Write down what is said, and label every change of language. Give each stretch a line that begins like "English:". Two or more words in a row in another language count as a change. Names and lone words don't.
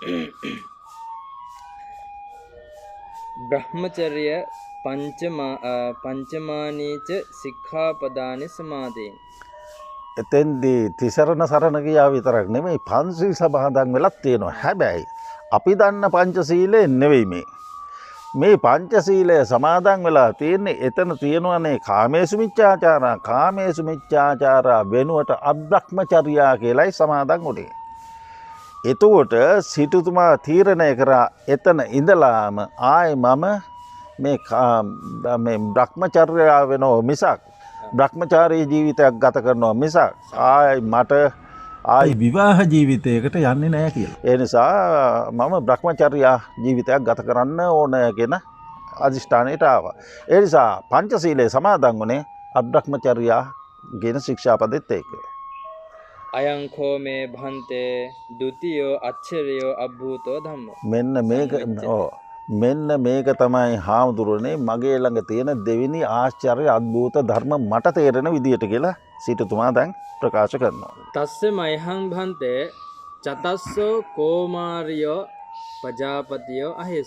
Pali: බ්‍රහ්මචර්ය පංචමානීච සික්ඛාපදානි සමාදේන.
Sinhala: එතෙන්දී තිසරණ සරණ ගියා විතරක් නෙමෙයි පංචශීල සමාදන් වෙලක් තියෙනවා. හැබැයි අපි දන්න පංචශීලය නෙවෙයි මේ. මේ පංචශීලය සමාදන් වෙලා තියෙන්නේ එතන තියෙනවනේ
Pali: කාමේසු මිච්ඡාචාරා. කාමේසු මිච්ඡාචාරා
Sinhala: වෙනුවට අබ්‍රහ්මචර්යා කියලායි සමාදන් උනේ. එතකොට සිටුතුමා තීරණය කරා එතන ඉඳලාම ආයේ මම මේ බ්‍රහ්මචර්යාව වෙනව මිසක් බ්‍රහ්මචාරී ජීවිතයක් ගත කරනවා මිසක් මට විවාහ ජීවිතයකට යන්නේ නැහැ කියලා. ඒ නිසා මම බ්‍රහ්මචර්යා ජීවිතයක් ගත කරන්න ඕන කියන අදිෂ්ඨානයට ආවා. ඒ නිසා පංචශීලයේ සමාදන් වුණේ අබ්‍රහ්මචර්යා කියන ශික්ෂාපදෙත් ඒක.
Pali: අයං කෝ මේ භන්තේ ဒ ුතියෝ අච්චරියෝ අභූතෝ ධම්මෝ.
Sinhala: මෙන්න මේක තමයි හාමුදුරනේ මගේ ළඟ තියෙන දෙවෙනි ආශ්චර්ය අద్භූත ධර්ම මට තේරෙන විදියට කියලා සිටුතුමා දැන් ප්‍රකාශ කරනවා.
Pali: තස්ස මයහං භන්තේ චතස්සෝ කෝමාරියෝ පජාපතියෝ අහේස.